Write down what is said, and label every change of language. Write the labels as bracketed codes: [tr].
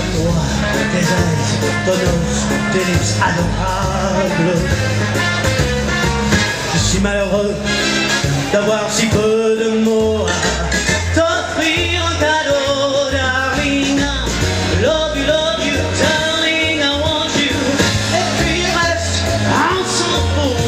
[fr] Toi, tes yeux, ton [en] nose, [fr] tes [en] lips [fr] adorables. Je suis malheureux d'avoir si peu de mots à t'offrir un cadeau, [en] darling. Love you, darling, I want you. [fr] Et puis reste, on s'en fout.